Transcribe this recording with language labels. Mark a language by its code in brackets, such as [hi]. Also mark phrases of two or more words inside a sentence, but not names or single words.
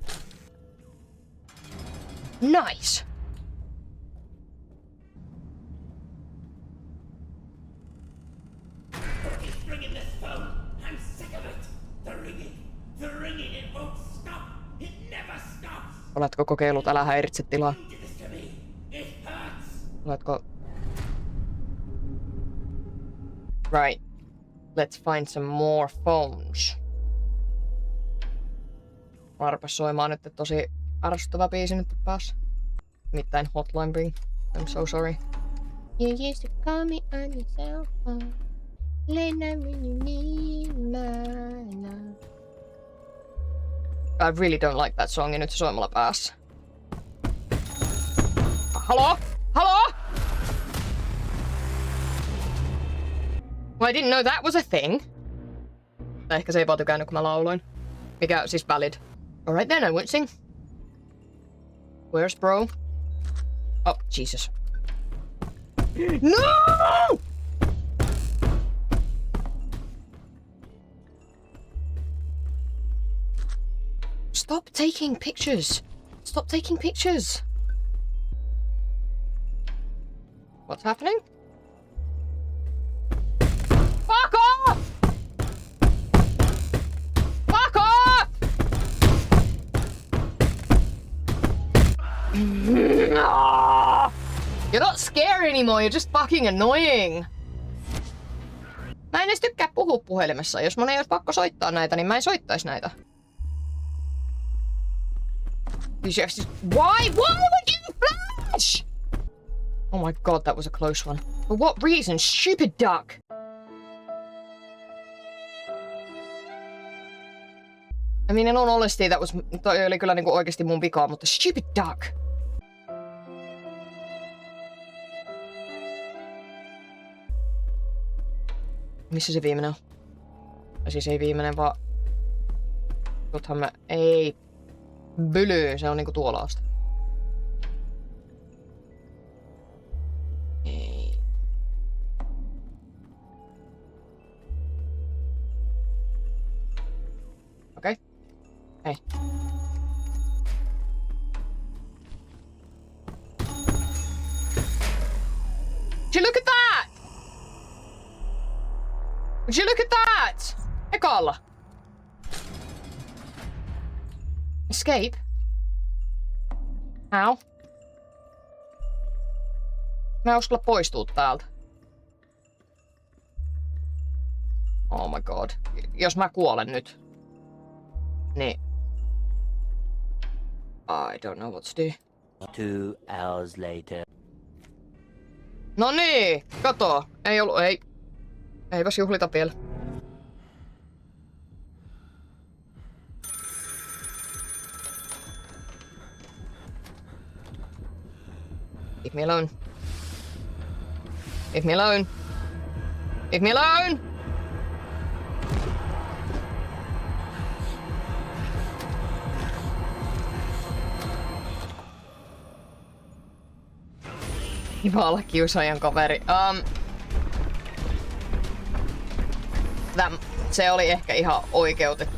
[en] Nice. It's ringing this phone. I'm sick of it. The ringing, it won't stop. It never stops. [fi] Oletko kokeillut älä häiritse tilaa? [en] Do this to me. It hurts. [fi] Oletko... Right. [en] Let's find some more phones. [fi] Mä arpas soimaan nyt tosi arvostuttava biisi nyt päässä. [en] Nimittäin Hotline Bling. I'm so sorry. You used to call me on your cell phone. Late night when you need my love. I really don't like that song [fi] ja nyt se soi mulla päässä. [en] Hello? Hello? Well, I didn't know that was a thing. [fi] Ehkä se ei vaan tykännyt, kun mä lauloin. Mikä siis valid. [en] Alright then, I won't sing. Where's bro? Oh, Jesus. No! Stop taking pictures. Stop taking pictures. What's happening? Fuck off! Fuck off! You're not scary anymore, you're just fucking annoying. [fi] Mä en edes tykkää puhua puhelimessa. Jos mun ei olisi pakko soittaa näitä, niin mä en soittais näitä. [en] Why? Why would you flash? Oh my god, that was a close one. For what reason? Stupid duck. I mean, in all honesty, [fi] toi oli kyllä niinku oikeesti mun vikaa, mutta [en] stupid dog. [fi] Missä se viimeinen on? Siis ei viimeinen, vaan... Tuthan mä... Ei... Byly, se on niinku tuolla asti. Ei. Okei. Hei. [en] Would you look at that? Would you look at that? Ekalla. Escape? How? [fi] Mä en uskalla poistua täältä. [en] Oh my god. [fi] Jos mä kuolen nyt. Niin. [en] I don't know what to do. 2 hours later. [fi] No niin, kato. Ei ollut, ei. Eipäs juhlita vielä. [en] Leave me alone. Leave me alone. Leave me alone! [fi] Kiva olla kiusaajan kaveri. Se oli ehkä ihan oikeutettu.